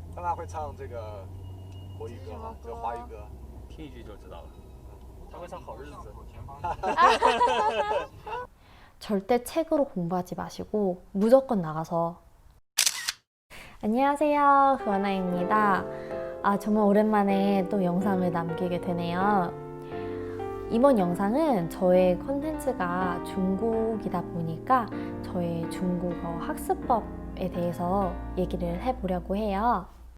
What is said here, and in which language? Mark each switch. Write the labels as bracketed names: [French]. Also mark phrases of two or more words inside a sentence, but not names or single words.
[Chinese] 他会唱这个国语歌吗？就华语歌，听一句就知道了。他会唱好日子。 [Korean] 절대 책으로 공부하지 마시고 무조건 나가서. 안녕하세요, 후아나입니다. 정말 오랜만에 또 영상을 남기게 되네요. 이번 영상은 저의 컨텐츠가 중국이다 보니까 저의 중국어 학습법에 대해서 얘기를 해보려고 해요.